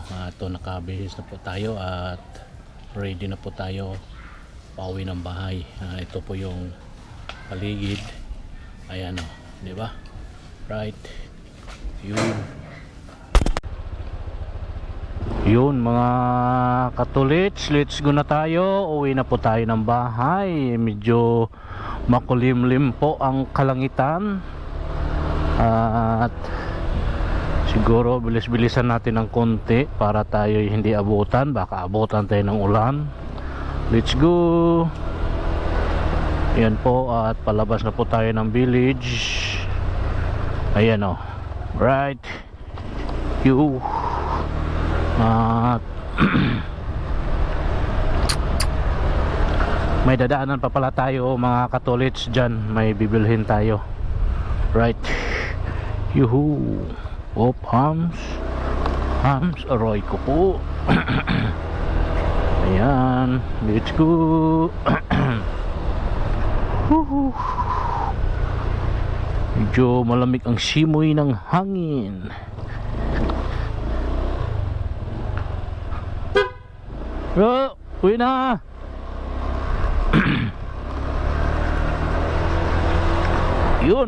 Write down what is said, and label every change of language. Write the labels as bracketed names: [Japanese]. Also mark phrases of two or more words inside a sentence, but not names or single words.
[Filipino] Ito nakabihis na po tayo at ready na po tayo pauwi ng bahay. Ito po yung paligid. Ayan, o, di ba? Right. Yun mga katolits, [English] let's go [Filipino] na tayo. Uwi na po tayo ng bahay. Medyo makulimlim po ang kalangitan. At siguro bilis-bilisan natin ng konti para tayo hindi abutan. Baka abutan tayo ng ulan. [English] Let's go. [Filipino] Yan po, at palabas na po tayo ng village. Ayan, o. Right. At may dadaanan pa pala tayo mga katolits dyan. May bibilhin tayo. Right. Hams aroy ko po. Ayan, [English] let's go. Woohoo. [Filipino] Medyo malamig ang simoy ng hangin. Oh, uwi na. Yun.